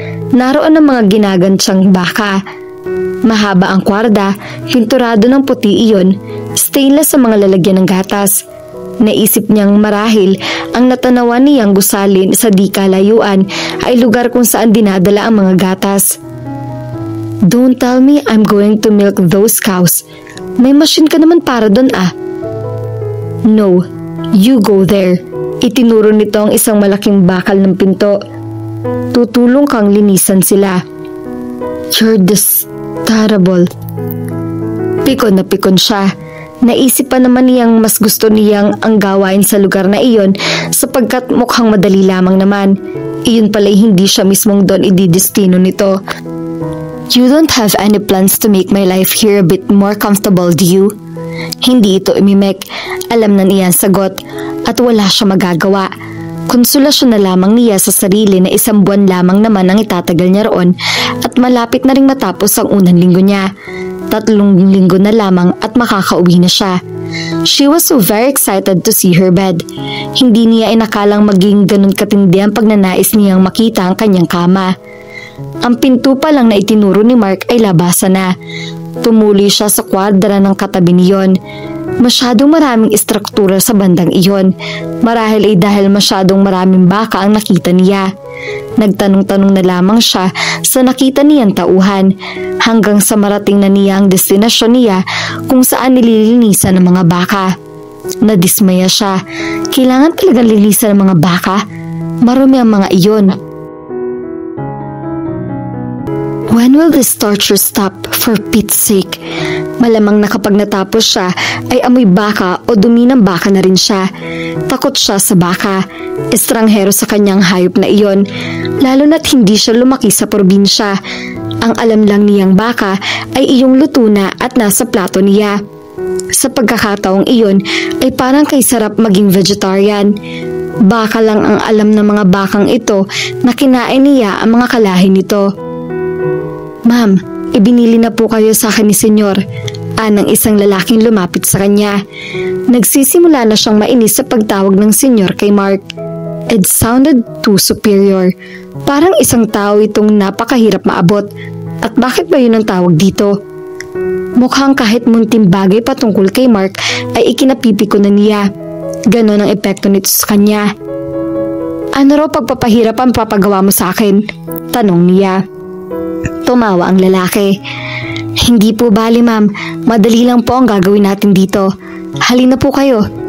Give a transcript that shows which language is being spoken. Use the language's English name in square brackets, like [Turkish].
[Filipino] Naroon ang mga ginagantyang baka. Mahaba ang kwarda, pinturado ng puti iyon, stainless sa mga lalagyan ng gatas. Naisip niyang marahil ang natanawan niyang gusalin sa di kalayuan ay lugar kung saan dinadala ang mga gatas. [English] Don't tell me I'm going to milk those cows. [Filipino] May machine ka naman para doon ah. [English] No, you go there. [Filipino] Itinuro nito ang isang malaking bakal ng pinto. Tutulong kang linisan sila. [English] You're this terrible. [Filipino] Pikon na pikon siya. Naisip pa naman niyang mas gusto niyang ang gawain sa lugar na iyon sapagkat mukhang madali lamang naman. Iyon pala'y hindi siya mismong doon ididestino nito. [English] You don't have any plans to make my life here a bit more comfortable, do you? [Filipino] Hindi ito imimek. Alam na niya ang sagot at wala siya magagawa. Konsolasyon na lamang niya sa sarili na 1 buwan lamang naman ang itatagal niya roon at malapit na ring matapos ang unang linggo niya. 3 linggo na lamang at makakauwi na siya. [English] She was so very excited to see her bed. [Filipino] Hindi niya inakalang maging ganun katindi ang pagnanais niyang makita ang kanyang kama. Ang pinto pa lang na itinuro ni Mark ay labasan na. Tumuli siya sa kwadra ng katabi niyon. Masyadong maraming istruktura sa bandang iyon. Marahil ay dahil masyadong maraming baka ang nakita niya. Nagtanong-tanong na lamang siya sa nakita niyang tauhan hanggang sa marating na niya ang destinasyon niya kung saan nililinisan ng mga baka. Nadismaya siya. Kailangan talagang linisan ng mga baka? Marumi ang mga iyon. [English] When will this torture stop, for Pete's sake? [Filipino] Malamang na kapag natapos siya ay amoy baka o dumi ng baka na rin siya. Takot siya sa baka. Estranghero sa kanyang hayop na iyon, lalo na't hindi siya lumaki sa probinsya. Ang alam lang niyang baka ay iyong luto na at nasa plato niya. Sa pagkakataong iyon ay parang kay sarap maging vegetarian. Baka lang ang alam ng mga bakang ito na kinain niya ang mga kalahi nito. Ma'am, ibinili na po kayo sa akin ni Senyor. Anang isang lalaking lumapit sa kanya. Nagsisimula na siyang mainis sa pagtawag ng Senyor kay Mark. [English] It sounded too superior. [Filipino] Parang isang tao itong napakahirap maabot. At bakit ba yun ang tawag dito? Mukhang kahit munting bagay patungkol kay Mark ay ikinapipiko na niya. Ganon ang epekto nito sa kanya. Ano raw pagpapahirap ang papagawa mo sa akin? Tanong niya. Tumawa ang lalaki. Hindi po bali ma'am, madali lang po ang gagawin natin dito. Halina po kayo.